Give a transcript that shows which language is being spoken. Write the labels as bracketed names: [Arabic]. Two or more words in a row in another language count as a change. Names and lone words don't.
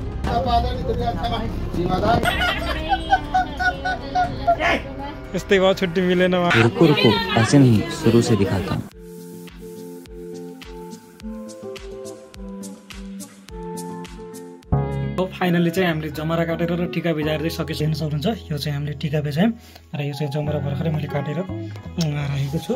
[Nepali] यस्तै भयो छुट्टी मिलेन। [Hindi] रुको रुको ऐसे नहीं शुरू से दिखाता हूँ। [Nepali] फाइनली चाहिँ हामीले जमरा काटेर र टिका भिजाएर चाहिँ सकेपछि हेर्न सक्नुहुन्छ। यो चाहिँ हामीले टिका भिजायौँ र यो चाहिँ जमरा भर्खरै मैले काटेर राखेको छु।